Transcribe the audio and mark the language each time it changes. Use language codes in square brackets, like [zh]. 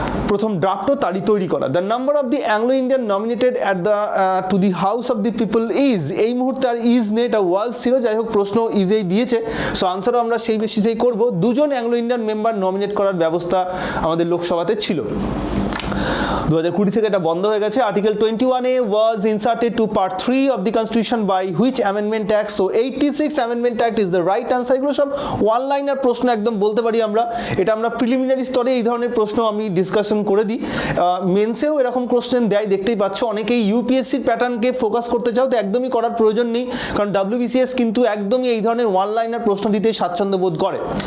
[bn] প্রথম ড্রাফটও তারই তৈরি করা। [en] the number of the Anglo Indian nominated at the to the house of the people is, [bn] এই মুহূর্তে আর ইজ নেই, এটা ওয়াজ ছিল, যাই হোক প্রশ্ন ইজেই দিয়েছে, সো আনসারও আমরা সেই বেশিসেই করব। 2 জন অ্যাংলো ইন্ডিয়ান মেম্বার নমিনেট করার ব্যবস্থা আমাদের লোকসভাতে ছিল। 2020 থেকে এটা বন্ধ হয়ে গেছে। [en] Article 21A was inserted to part 3 of the constitution by which amendment act? So 86 amendment act is the right answer. [bn] এগুলো সব ওয়ান লাইনার প্রশ্ন একদম বলতে পারি আমরা, এটা আমরা প্রিলিমিনারি স্তরে এই ধরনের প্রশ্ন আমি ডিসকাশন করে দিই। মেন্সেও এরকম কোশ্চেন দেয়, দেখতেই পাচ্ছ। অনেকেই ইউপিএসসির প্যাটার্নকে ফোকাস করতে চাও, তো একদমই করার প্রয়োজন নেই, কারণ WBCS কিন্তু একদমই এই ধরনের ওয়ান লাইনার প্রশ্ন দিতে স্বাচ্ছন্দ্য বোধ করে।